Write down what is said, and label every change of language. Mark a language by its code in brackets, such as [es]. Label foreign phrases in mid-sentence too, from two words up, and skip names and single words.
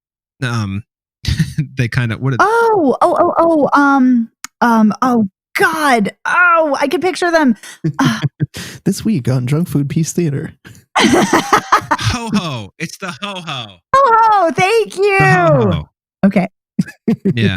[en] They kind of, oh God. Oh, I can picture them. This week on Junkfoodpiece Theatre. Ho ho. It's the ho ho. Ho ho. Thank you. Ho-ho. Okay. Yeah.